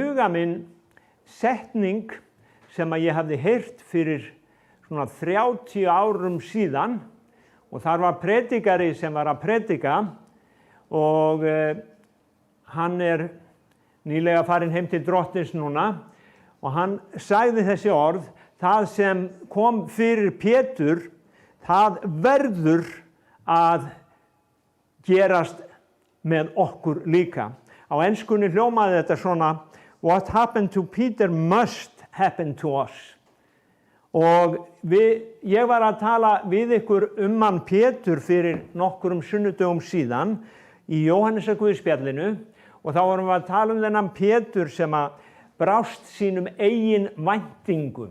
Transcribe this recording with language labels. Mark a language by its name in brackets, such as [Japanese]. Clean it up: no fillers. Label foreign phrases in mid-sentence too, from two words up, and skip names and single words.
[Icelandic] huga minn setning sem að ég hafði heyrt fyrir svona 30 árum síðan og þar var predikari sem var að predika og hann nýlega farinn heim til Drottins núna og hann sagði þessi orð: það sem kom fyrir Pétur, það verður að gerast með okkur líka. Á enskunni hljómaði þetta svona: [English] What happened to Peter must happen to us. [Icelandic] Og ég var að tala við ykkur hann Pétur fyrir nokkrum sunnudögum síðan í Jóhannesarguðspjallinu og þá vorum við að tala þennan Pétur sem að brást sínum eigin væntingum.